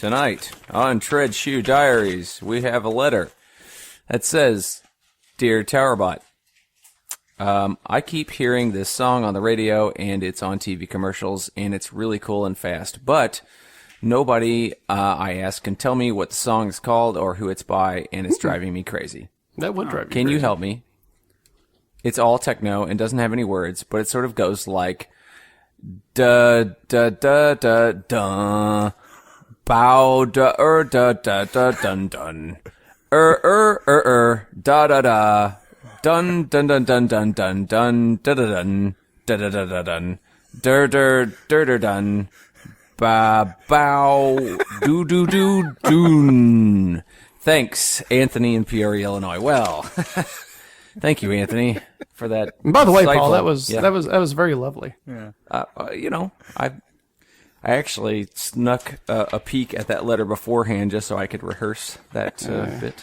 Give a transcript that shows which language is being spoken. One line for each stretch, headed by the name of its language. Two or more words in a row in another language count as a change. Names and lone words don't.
English: Tonight on Tread Shoe Diaries, we have a letter that says, Dear Towerbot, I keep hearing this song on the radio, and it's on TV commercials, and it's really cool and fast, but nobody I ask can tell me what the song is called or who it's by, and it's driving me crazy. That would drive me Can crazy. you help me? It's all techno and doesn't have any words, but it sort of goes like da da da da da bow da da da da dun dun da da da dun dun dun dun dun dun dun da da dun da da da da dun der dun ba bow do do do doon. Thanks, Anthony in Peoria, Illinois. Well, thank you, Anthony, for that. And by the way, Paul, insightful- that was very lovely. Yeah. I actually snuck a peek at that letter beforehand just so I could rehearse that bit.